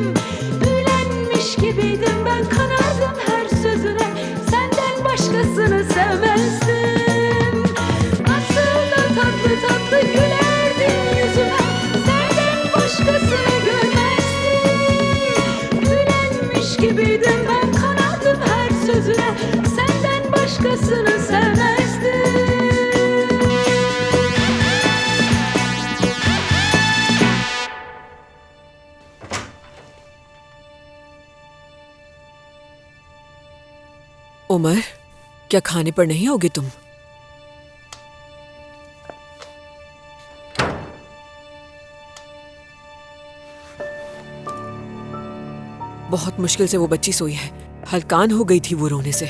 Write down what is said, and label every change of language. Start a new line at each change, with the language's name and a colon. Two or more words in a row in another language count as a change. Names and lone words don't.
Turkish: Büyülenmiş gibiydim ben, kanardım her sözüne, senden başkasını sevmezdim. Nasıl da tatlı tatlı gülerdin yüzüme, senden başkasını görmezdim. Büyülenmiş gibiydim ben, kanardım her sözüne, senden başkasını sevmezdim.
Urdu: عمر، کیا کھانے پر نہیں آؤ گے تم? بہت مشکل سے وہ بچی سوئی ہے، ہلکان ہو گئی تھی وہ رونے سے.